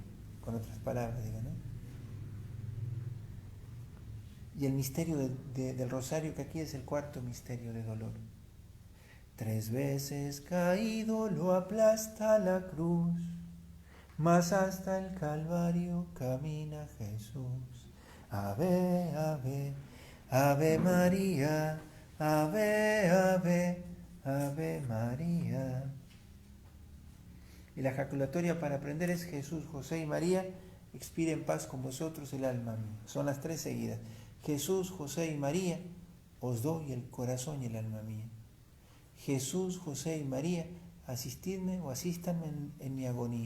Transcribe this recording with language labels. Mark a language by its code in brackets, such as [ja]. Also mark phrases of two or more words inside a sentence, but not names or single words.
[es] Con otras palabras, digo, ¿no? Y el misterio del rosario, que aquí es el 4º misterio de dolor. 3 veces caído lo aplasta la cruz, mas hasta el Calvario camina Jesús. Ave, ave, ave María, ave, ave, ave María. Y la ejaculatoria para aprender es Jesús, José y María, expire en paz con vosotros el alma mía. Son las 3 seguidas. Jesús, José y María, os doy el corazón y el alma mía. Jesús, José y María, asistidme o asístanme en mi agonía.